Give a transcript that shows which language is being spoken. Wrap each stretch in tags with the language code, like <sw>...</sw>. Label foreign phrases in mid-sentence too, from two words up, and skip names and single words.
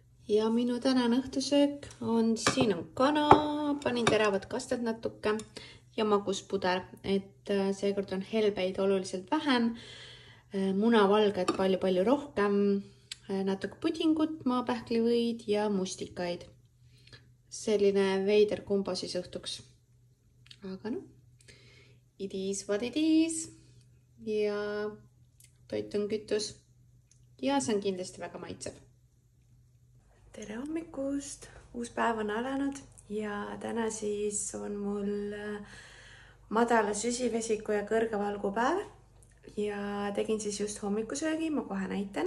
<et>Ja minu tänane õhtusöök on, siin on kana, panin teravad kastad natuke ja maguspuder, et seekord on helbeid oluliselt vähem, munavalged palju rohkem, natuke pudingut, maapähklivõid ja mustikaid. Selline veider kumbo siis õhtuks. Aga noh,</et> <en>it is what it is</en> <et>ja toit on kütus ja see on kindlasti väga maitsev. Tere hommikust! Uus päev on alanud ja täna siis on mul madala süsivesiku ja kõrge valgu päev ja tegin siis just hommikusöögi, ma kohe näitan.</et>